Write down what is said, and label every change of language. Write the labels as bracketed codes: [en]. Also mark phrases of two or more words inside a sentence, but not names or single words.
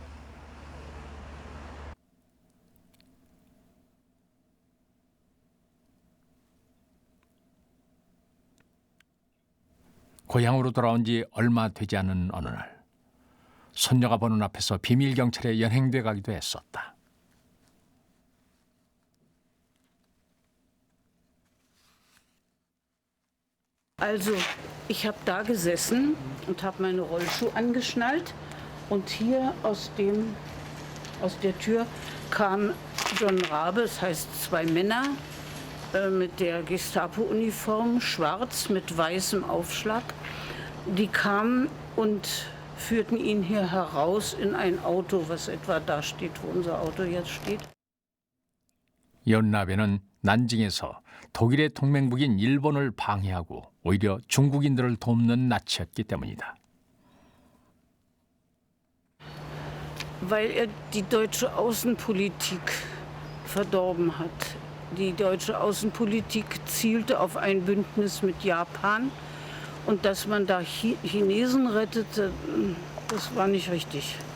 [ko] 고향으로 돌아온 지 얼마 되지 않은 어느 날 손녀가 보는 앞에서 비밀 경찰에 연행돼 가기도 했었다. [de] Also, ich habe da gesessen und habe meine Rollschuhe angeschnallt und hier aus der Tür kam John Rabe, das heißt 2 Männer mit der Gestapo-Uniform, schwarz mit weißem Aufschlag. Die kamen und führten ihn hier heraus in ein Auto, was etwa da steht, wo unser Auto jetzt steht. [ko] 연라베는 난징에서 독일의 동맹국인 일본을 방해하고 오히려 중국인들을 돕는 나치였기 때문이다. [de] Weil er die deutsche Außenpolitik verdorben hat. Die deutsche Außenpolitik zielte auf ein Bündnis mit Japan. Und dass man da Chinesen rettete, das war nicht richtig.